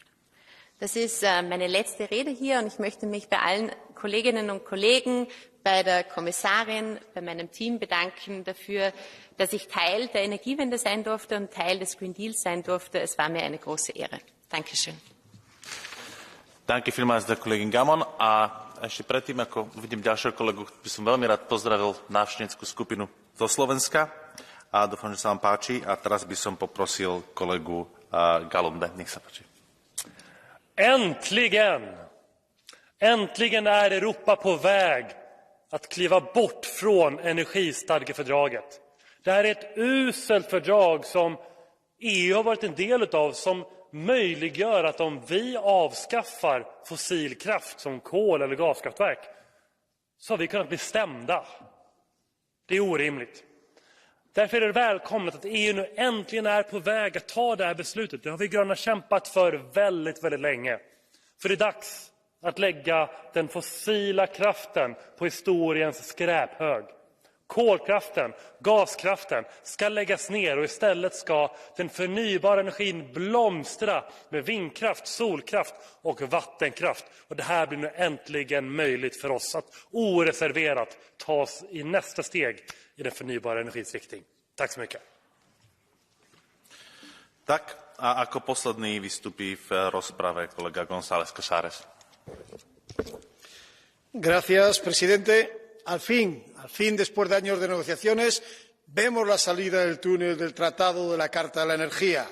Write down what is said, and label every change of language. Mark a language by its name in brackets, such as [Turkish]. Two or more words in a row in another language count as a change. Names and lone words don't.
[German] Das ist meine letzte Rede hier und ich möchte mich bei allen Kolleginnen und Kollegen, bei der Kommissarin, bei meinem Team bedanken dafür, dass ich Teil der Energiewende sein durfte und Teil des Green Deals sein durfte. Es war mir eine große Ehre. Dankeschön. Danke vielmals der Kollegin Gammon. [Slovak] A ešte predtým, ako uvidím ďalšieho kolegu, by som veľmi rád pozdravil návštevnícku skupinu zo Slovenska. A dúfam, že sa vám páči. A teraz by som poprosil kolegu Galunde. Nech sa páči. [Swedish] Äntligen! Äntligen är Europa på väg att kliva bort från energistadgefördraget. Det här är ett uselt fördrag som EU har varit en del av, som möjliggör att om vi avskaffar fossil kraft som kol eller gaskraftverk så har vi kunnat bli stämda. Det är orimligt. Därför är det välkommet att EU nu äntligen är på väg att ta det här beslutet. Det har vi gröna kämpat för väldigt, väldigt länge. För det är dags att lägga den fossila kraften på historiens skräphög. Kolkraften, gaskraften ska läggas ner och istället ska den förnybara energin blomstra med vindkraft, solkraft och vattenkraft. Och det här blir nu äntligen möjligt för oss att oreserverat ta oss i nästa steg i den förnybara energins riktning. Tack så mycket. [Slovak] Tak, a ako posledný vystupí v rozprave kolega González Casares. [Spanish] Gracias, presidente. Al fin, después de años de negociaciones, vemos la salida del túnel del Tratado de la Carta de la Energía.